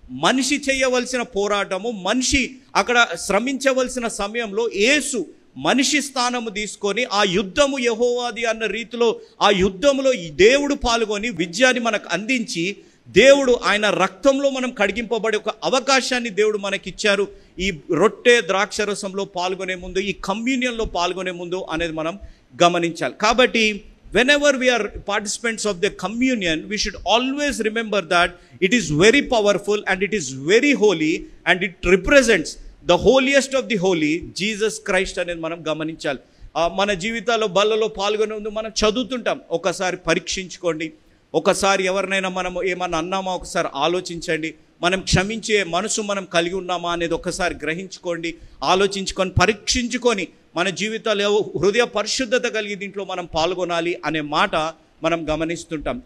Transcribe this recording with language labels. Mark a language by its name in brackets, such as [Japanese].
[Telugu] మనిషి చేయవలసిన పోరాటము, మనిషి అక్కడ శ్రమించవలసిన సమయంలో యేసు మనిషి స్థానము తీసుకొని ఆ యుద్ధము యెహోవాది అన్న రీతిలో ఆ యుద్ధములో ఈ దేవుడు పాల్గొని విజయాన్ని మనకు అందించి దేవుడు ఆయన రక్తంలో మనం కడిగింపబడే ఒక అవకాశాన్ని దేవుడు మనకిచ్చారు. ఈ రొట్టె ద్రాక్షరసంలో పాల్గొనే ముందు, ఈ కమ్యూనియన్లో పాల్గొనే ముందు అనేది మనం గమనించాలి. కాబట్టి [English] whenever we are participants of the communion, we should always remember that it is very powerful and it is very holy and it represents the holiest of the holy, Jesus Christ [Telugu] అనేది మనం గమనించాలి. మన జీవితాల్లో బల్లలో పాల్గొనే ముందు మనం చదువుతుంటాం. ఒకసారి పరీక్షించుకోండి. ఒకసారి ఎవరినైనా మనం ఏమన్నా అన్నామా ఒకసారి ఆలోచించండి. మనం క్షమించే మనసు మనం కలిగి ఉన్నామా అనేది ఒకసారి గ్రహించుకోండి, ఆలోచించుకొని పరీక్షించుకొని మన జీవితాల్లో హృదయ పరిశుద్ధత కలిగి దీంట్లో మనం పాల్గొనాలి అనే మాట మనం గమనిస్తుంటాం.